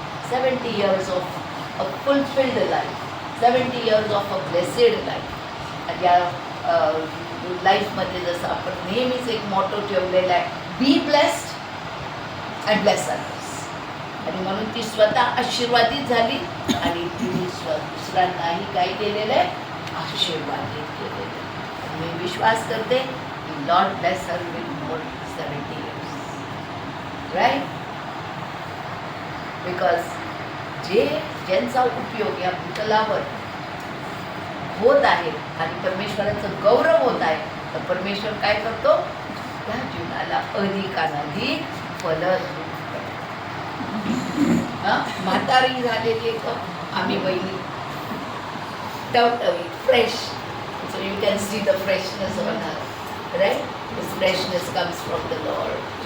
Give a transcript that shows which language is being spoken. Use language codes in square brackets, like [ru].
[en] 70 years of a fulfilled life, 70 years of a blessed life. [mr] आणि या लाईफमध्ये जसं आपण नेहमीच एक मॉटो ठेवलेला आहे, [en] Be blessed and bless others. [mr] आणि म्हणून ती स्वतः आशीर्वादित झाली, आणि तिने दुसऱ्यांनाही काय केलेलं आहे, आशीर्वादित केलेलं आहे. मी विश्वास करते की [en] Lord bless her with more 70 years, right. [mr] Because ज्यांचा उपयोग या भूतलावर होत आहे आणि परमेश्वराचं गौरव होत आहे, तर परमेश्वर काय करतो, त्या जीवनाला अधिकाधिक फलद्रूप करतो. म्हातारी झालेली आम्ही बहिणी टवटवी, fresh. [en] So you can see the freshness on her, right. This freshness comes from the Lord.